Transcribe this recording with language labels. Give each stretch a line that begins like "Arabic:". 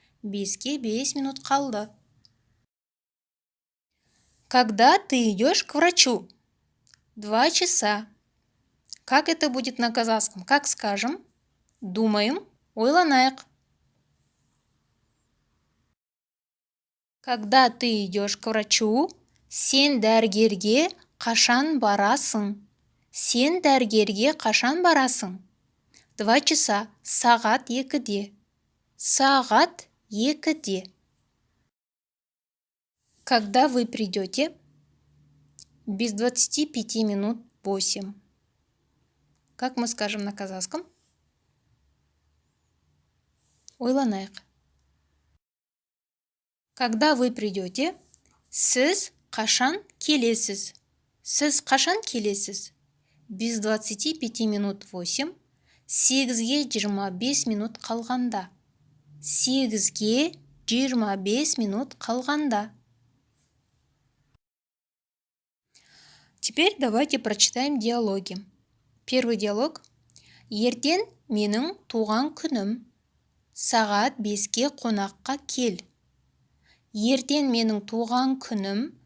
Kazakh: 5-ке 5 минут қалды.
Russian: Когда ты идешь к врачу? 2 часа. Как это будет на казахском? Как скажем? Думаем,
Kazakh: ойланайық.
Russian: Когда ты идешь к врачу,
Kazakh: сен дәрігерге қашан барасың? Сен дәрігерге қашан барасың?
Russian: 2 часа.
Kazakh: Сағат 2-де. Сағат 2-де.
Russian: Когда вы придете? Без 25 минут 8. Как мы скажем на казахском?
Kazakh: Ойланайық.
Russian: Когда вы придете?
Kazakh: Сіз қашан келесіз? Сіз қашан келесіз?
Russian: Без 25 минут 8.
Kazakh: 8-ге 25 минут қалғанда. 8-ге 25 минут қалғанда.
Russian: Теперь давайте прочитаем диалоги. Первый диалог.
Kazakh: Ертең менің туған күнім. Сағат 5-ге қонаққа кел. Ертең менің туған күнім.